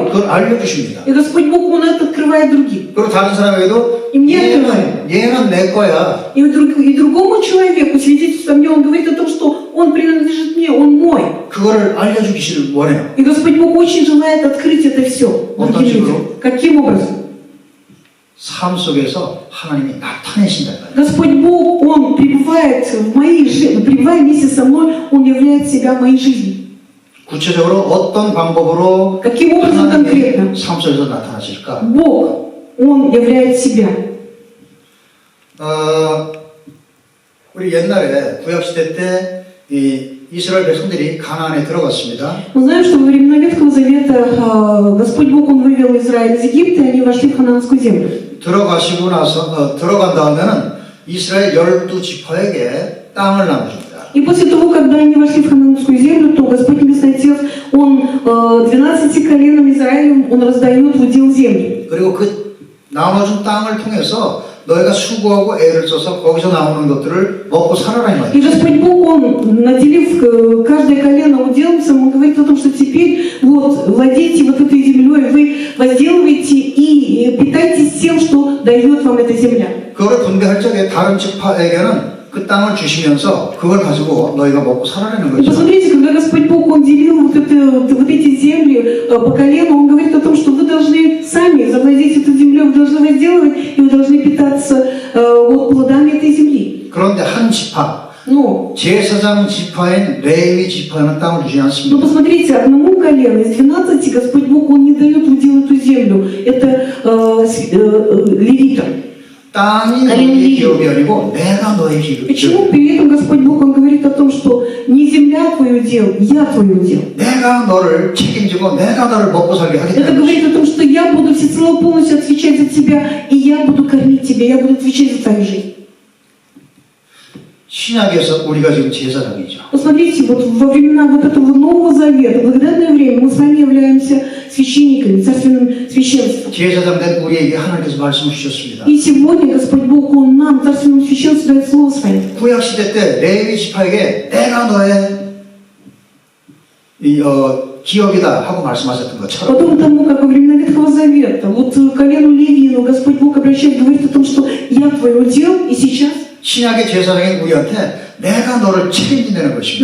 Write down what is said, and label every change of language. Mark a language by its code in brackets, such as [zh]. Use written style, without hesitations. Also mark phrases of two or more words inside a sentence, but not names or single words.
[ko] 그걸 알려주십니다. [ru] И Господь Бог, Он это открывает другим. [ko] 그리고 다른 사람에게도 [ru] И мне открывает. [ko] 얘는 내 거야. [ru] И другому человеку, свидетельствуя мне, он говорит о том, что он принадлежит мне, он мой. [ko] 그거를 알려주기를 원해요. [ru] И Господь Бог очень желает открыть это все другим людям. Каким образом? [ko] 삶 속에서 하나님이 나타내신다. [ru] Господь Бог, Он пребывает в моей жизни, пребывая вместе со мной, Он являет себя в моей жизни. [ko] 구체적으로 어떤 방법으로 [ru] Каким образом конкретно? [ko] 하나님이 삶 속에서 나타나실까? [ru] Бог, Он являет себя. [ko] 우리 옛날에 구약시대 때 이 이스라엘 백성들이 가나안에 들어갔습니다. [ru] Мы знаем, что во времена Ветхого Завета Господь Бог, Он вывел Израиль из Египта, и они вошли в ханаанскую землю. [ko] 들어가시고 나서 들어간 다음에는 이스라엘 12지파에게 땅을 나눠줍니다. [ru] И после того, когда они вошли в ханаанскую землю, то Господь Небесный Отец, Он 12 коленам Израиля, Он раздает в удел землю. [ko] 그리고 그 나눠준 땅을 통해서 너희가 수고하고 애를 써서 거기서 나오는 것들을 먹고 살아라 이 И 말이에요. [ru] Господь Бог, Он, наделив каждое колено уделом, Он говорит о том, что теперь вот владейте вот этой землей, вы возделываете и питайтесь тем, что дает вам эта земля. [ko] 그거를 분배할 적에 다른 지파에게는 그 땅을 주시면서 그걸 가지고 너희가 먹고 살아라는 И 거죠. [ru] посмотрите, когда Господь Бог, Он делил вот эти земли по колену, Он говорит о том, что вы должны сами завладеть этой землей, вы должны возделывать, и вы должны питаться вот плодами этой земли. [ko] 그런데 한 지파, Но 제사장 지파인 레위 지파는 땅을 주지 Но 않습니다. [ru] посмотрите, одному колену из 12 Господь Бог, Он не дает в удел эту землю. Это левитам. [ko] 땅이 너희의 기업이 아니고 내가 너의 기업이야. [ru] Почему при этом Господь Бог, Он говорит о том, что не земля твой удел, я твой удел. [ko] 내가 너를 책임지고 내가 너를 먹고 살게 Это 하겠다. [ru] говорит о том, что я буду всецело полностью отвечать за тебя, и я буду кормить тебя, я буду отвечать за твою жизнь. [ko] 신약에서 우리가 지금 제사장이죠. [ru] Посмотрите, вот во времена вот этого Нового Завета, в благодатное время, мы с вами являемся священниками, царственным священством. [ko] 제사장된 우리에게 하나님께서 말씀을 주셨습니다. [ru] И сегодня Господь Бог, Он нам, царственному священству, дает Слово Свое. [ko] 구약시대 때 레위 지파에게 내가 너의 기업이다 하고 말씀하셨던 것처럼 [ru] Потом тому, как во времена Ветхого Завета, вот колену Левину Господь Бог обращает, говорит о том, что я твой удел, и сейчас [ko] 신약의 제사장인 우리한테 내가 너를 책임진다는 것입니다.